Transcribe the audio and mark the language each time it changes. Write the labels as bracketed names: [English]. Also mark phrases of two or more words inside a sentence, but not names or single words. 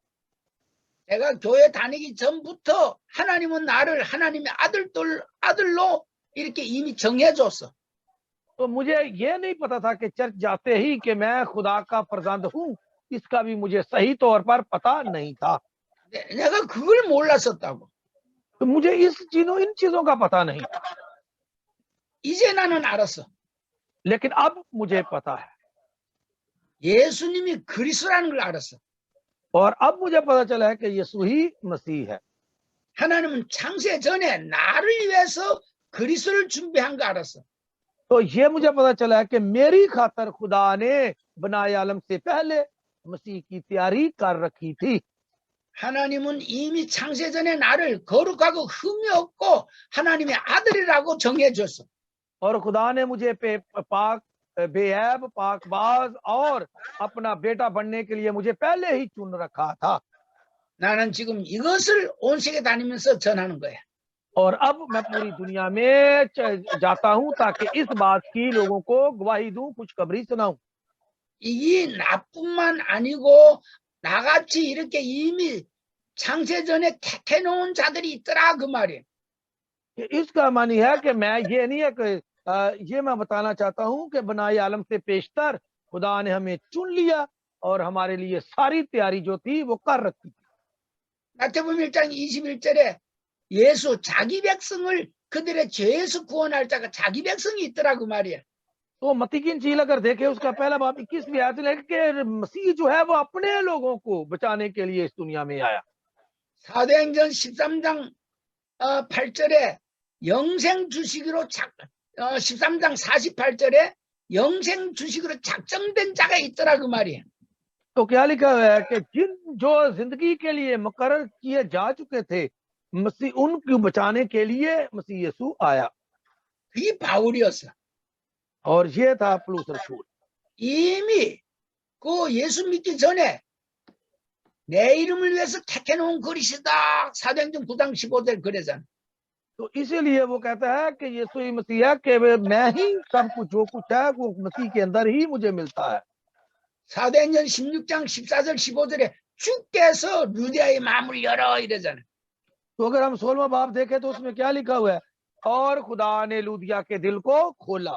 [Korean] 내가 교회 다니기 전부터 하나님은 나를 하나님의 아들로 이렇게 이미 정해줬어. [Urdu] تو مجھے یہ نہیں پتا تھا کہ چرچ جاتے ہی کہ میں خدا کا فرزند ہوں، اس کا بھی مجھے صحیح طور پر پتا نہیں تھا. [Korean] 내가 그걸 몰랐었다고. [Urdu] تو مجھے ان چیزوں کا پتا نہیں تھا, [Korean] 이제 나는 알았어. [Urdu] لیکن اب مجھے پتا ہے. [Korean] 예수님이 그리스도라는 걸 알았어. [Urdu] اور اب مجھے پتا چلا ہے کہ یسوع ہی مسیح ہے. [Korean] 하나님은 창세 전에 나를 위해서 그리스도를 준비한 거 알았어. [Urdu] تو یہ مجھے پتا چلا ہے کہ میری خاطر خدا نے بنائے عالم سے پہلے مسیح کی تیاری کر رکھی تھی. [Korean] 하나님은 이미 창세 전에 나를 거룩하고 흠이 없고 하나님의 아들이라고 정해줬어. [Urdu] اور خدا نے مجھے پاک بےعیب پاکباز اور اپنا بیٹا بننے کے لیے مجھے پہلے ہی چن رکھا تھا. [Korean] 나는 지금 이것을 온 세계 다니면서 전하는 거야. [Urdu] اور اب میں پوری دنیا میں جاتا ہوں تاکہ اس بات کی لوگوں کو گواہی دوں، خوشخبری سناؤں. [Korean] 이 나뿐만 아니고 나같이 이렇게 이미 창세 전에 택해놓은 자들이 있더라 그 말이에요. [Urdu] اس کا معنی ہے کہ میں یہ نہیں ہے کہ یہ میں بتانا چاہتا ہوں کہ بنائے عالم سے پیشتر خدا نے ہمیں چن لیا اور ہمارے لیے ساری تیاری جو تھی وہ کر رکھی تھی. [Korean] 마태복음 1장 21절에 예수 자기 백성을 그들의 죄에서 구원할 자가 자기 백성이 있더라 그 말이야. [Urdu] تو متی کی انجیل اگر دیکھے اس کا پہلا باب 21ویں آیت میں کہ مسیح جو ہے وہ اپنے لوگوں کو بچانے کے لیے اس دنیا میں آیا. [Korean] 사도행전 13장 8절에 영생 주시기로 13장 48절에 영생 주시기로 작정된 자가 있더라 그 말이에요. [Urdu] تو کیا لکھا ہوا ہے کہ جن جو زندگی کے لیے مقرر کیے جا چکے تھے مسیح ان کو بچانے کے لیے مسیح یسوع آیا [Korean] 그게 바울이었어. [Urdu] اور یہ تھا پولس رسول. [Korean] 이미 그 예수 믿기 전에 내 이름을 위해서 택해놓은 그리스다. 사도행전 9장 15절 그래잖아. [Urdu] تو اسی لیے وہ کہتا ہے کہ یسوع ہی مسیح ہے کہ میں ہی سب کچھ جو کچھ ہے وہ مسیح کے اندر ہی مجھے ملتا ہے. [Korean] 사도행전 16장 14절 15절에 주께서 루디아의 마음을 열어 이러잖아. [Urdu] تو اگر ہم 16واں باب دیکھیں تو اس میں کیا لکھا ہوا ہے، اور خدا نے لدیہ کے دل کو کھولا.